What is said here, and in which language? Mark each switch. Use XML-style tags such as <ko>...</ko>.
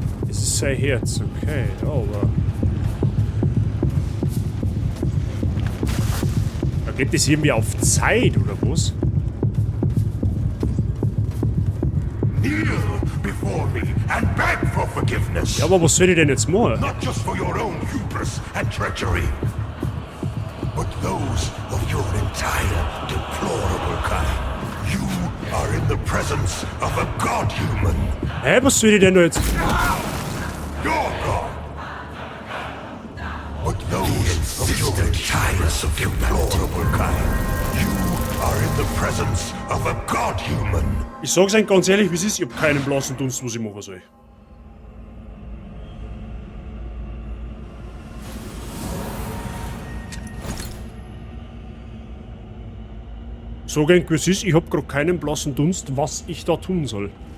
<de>Sein Herz, okay, aber... Da geht das irgendwie auf Zeit, oder was?</de> <en>Kneel before me and beg for forgiveness.</en> <de>Ja, aber was soll ich denn jetzt machen?</de> <en>Not just for your own hubris and treachery, but those of your entire deplorable kind. You are in the presence of a god-human.</en> <de>Hä, was soll ich denn da jetzt...</de> <en>Your God. But those of your entire deplorable kind. You are in the presence of a god-human.</en> <de>Ich sag's euch ganz ehrlich, wie es ist, ich hab keinen blassen Dunst, was ich machen soll. Sag euch, wie es ist, ich hab grad keinen blassen Dunst, was ich da tun soll.</de>